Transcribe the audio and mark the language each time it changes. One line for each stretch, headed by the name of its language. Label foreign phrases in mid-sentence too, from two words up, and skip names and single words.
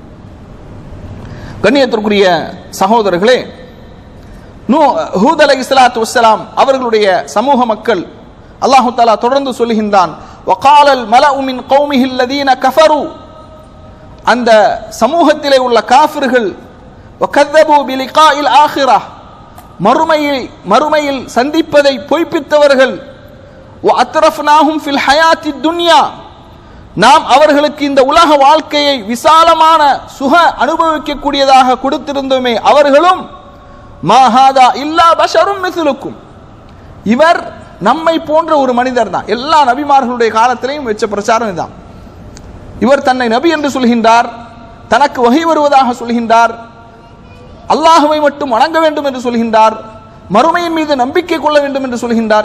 Tamil: கண்ணியத்திற்குரிய சகோதரர்களே, ஹூத்
Arabic: عليه الصلاة والسلام
Tamil: அவர்களுடைய சமூக மக்கள்
Arabic: الله تعالى
Tamil: தொடர்ந்து சொல்லுகின்றான், வகாலல்
Arabic: الملأ من قومه الذين كفروا,
Tamil: அந்த சமூகத்திலே உள்ள காஃபிர்கள்,
Arabic: وكذبوا بلقاء الآخرة,
Tamil: மறுமையில் சந்திப்பதை பொய்ப்பித்தவர்கள்,
Arabic: وأترفناهم في الحياة الدنيا,
Tamil: நாம் அவர்களுக்கு இந்த உலக வாழ்க்கையை விசாலமான சுக அனுபவிக்கக்கூடியதாக கொடுத்திருந்தோமே, அவர்களும்
Arabic: ما هذا إلا بشر مثلكم,
Tamil: இவர் நம்மை போன்ற ஒரு மனிதர் தான். எல்லா நபிமார்களுடைய காலத்திலையும் வச்ச பிரச்சாரம் இதுதான். இவர் தன்னை நபி என்று சொல்கின்றார், தனக்கு வஹி வருவதாக சொல்கின்றார், அல்லாஹுவை மட்டும் வணங்க வேண்டும் என்று சொல்கின்றார், மறுமையின் மீது நம்பிக்கை கொள்ள வேண்டும் என்று சொல்கின்றார்.